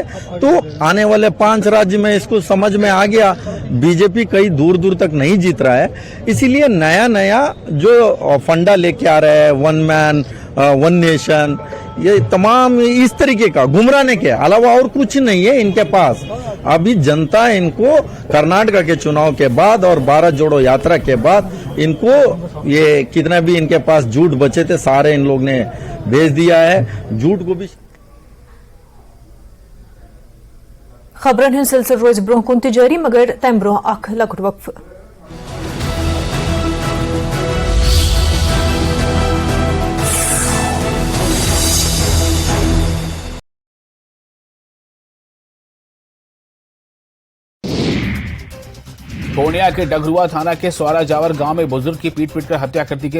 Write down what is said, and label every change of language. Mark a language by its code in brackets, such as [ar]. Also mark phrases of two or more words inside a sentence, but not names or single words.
[hi] तो आने वाले 5 राज्य में इसको समझ में आ गया, बीजेपी कहीं दूर दूर तक नहीं जीत रहा है, इसीलिए नया नया जो फंडा लेके आ रहे हैं, [en] 1 man 1 nation, [hi] ये तमाम इस तरीके का गुमराने के अलावा और कुछ नहीं है इनके पास। अभी जनता इनको कर्नाटक के चुनाव के बाद और भारत जोड़ो यात्रा के बाद इनको ये कितना भी इनके पास झूठ बचे थे सारे इन लोग ने भेज दिया है। झूठ को भी [ks] खबरन हिंद सिलसिल रोज ब्रोह कुन जारी, मगर तम ब्रोह अख लकुट वक्फ। [hi] पूर्णिया के डगरुआ थाना के सौरा जावर गांव में बुजुर्ग की पीट कर हत्या कर दी गई।